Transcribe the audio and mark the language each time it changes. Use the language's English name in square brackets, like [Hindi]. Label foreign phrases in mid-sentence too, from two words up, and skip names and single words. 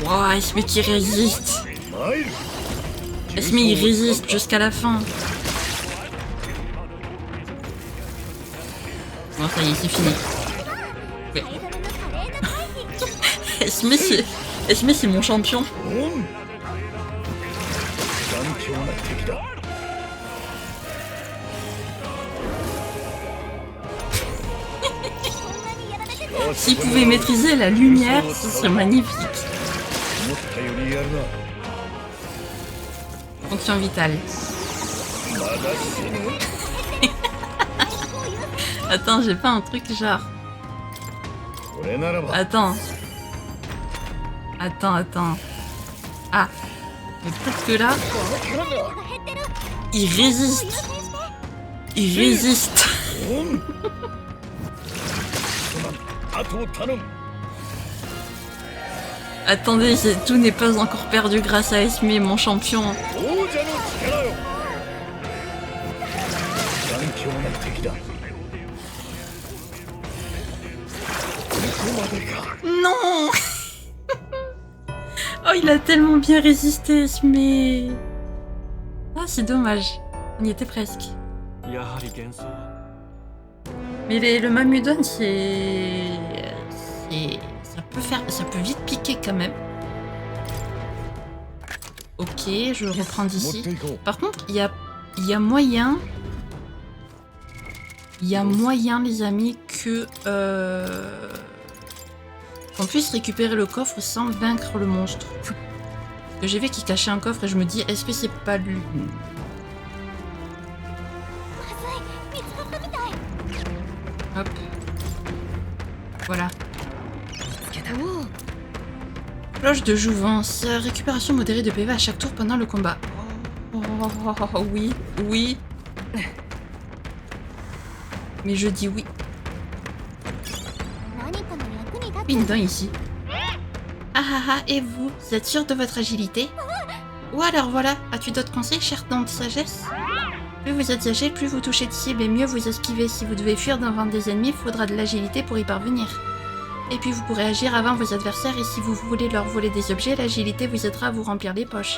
[French] Ouah, Esme qui résiste. [Japanese] 参る [French] Esme, il résiste jusqu'à la fin. Bon, ça y est, c'est fini. Ouais. Esme, c'est mon champion. [Japanese] オン頑強な敵だ [French] S'il pouvait maîtriser la lumière, ce serait magnifique. [Japanese] 思ったよりやるな [French] Fonction vitale. [Japanese] まだ死ぬ [French] Attends, j'ai pas un truc genre... [Japanese] これならば [French] Attends. Attends. Ah. Mais peut-être que là... Il résiste. Il résiste. [Japanese] オンあとを頼む [French] Attendez, tout n'est pas encore perdu grâce à Esme, mon champion. [Japanese] 王者の力よ頑強な敵だここまでか [French] Non. Oh, il a tellement bien résisté, Esme. Ah, c'est dommage. On y était presque. [Japanese] やはり幻想は [French] Mais le Mamudon, ça peut vite piquer quand même. Ok, je reprends [Japanese] 持っ [French] d'ici. [Japanese] ていこう [French] Par contre, il y a moyen... Il y a moyen, les amis, que... qu'on puisse récupérer le coffre sans vaincre le monstre. Parce que j'ai vu qu'il cachait un coffre et je me dis, est-ce que c'est pas lui? Hop. Voilà. Cloche de jouvence. Récupération modérée de PV à chaque tour pendant le combat. Oh, oui, oui. Mais je dis oui. [Japanese] 何かの役に立つ [French] Pindin ici. Ah ah ah, et vous êtes sûr de votre agilité? Ou alors voilà, as-tu d'autres conseils, cher dent de sagesse? Plus vous êtes âgé, plus vous touchez de cible et mieux vous esquivez. Si vous devez fuir devant des ennemis, il faudra de l'agilité pour y parvenir. Et puis vous pourrez agir avant vos adversaires et si vous voulez leur voler des objets, l'agilité vous aidera à vous remplir les poches.